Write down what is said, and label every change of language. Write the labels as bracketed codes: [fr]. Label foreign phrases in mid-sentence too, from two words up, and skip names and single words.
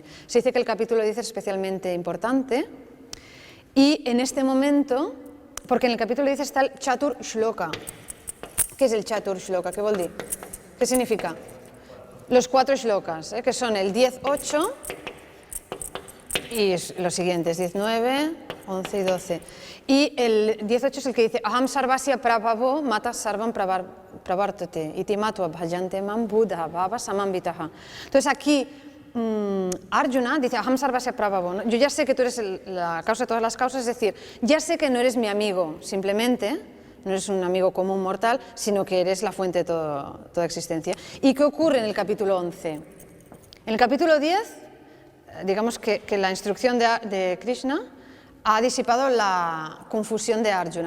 [es] Se dice que el capítulo 10 es especialmente importante y en este momento, porque en el capítulo 10 está el [sa] Chatur Shloka. [es] ¿Qué es el Chatur Shloka? [ca] ¿Qué vol dir? [es] ¿Qué significa? Los 4 shlokas, que son el 10.8 y los siguientes, 10.9, 11 y 12. Y el 18 es el que dice [sa] Aham sarvasya prabhavo mata sarvam pravartate iti matva bhajante mam buddha bhava samambitaha. [es] Entonces aquí Arjuna dice, [sa] Aham Sarvasya Prabhavo, [es] yo ya sé que tú eres la causa de todas las causas, es decir, ya sé que no eres mi amigo, simplemente, no eres un amigo común mortal, sino que eres la fuente de toda existencia. ¿Y qué ocurre en el capítulo 11? En el capítulo 10, digamos que la instrucción de Krishna ha disipado la confusión de Arjuna.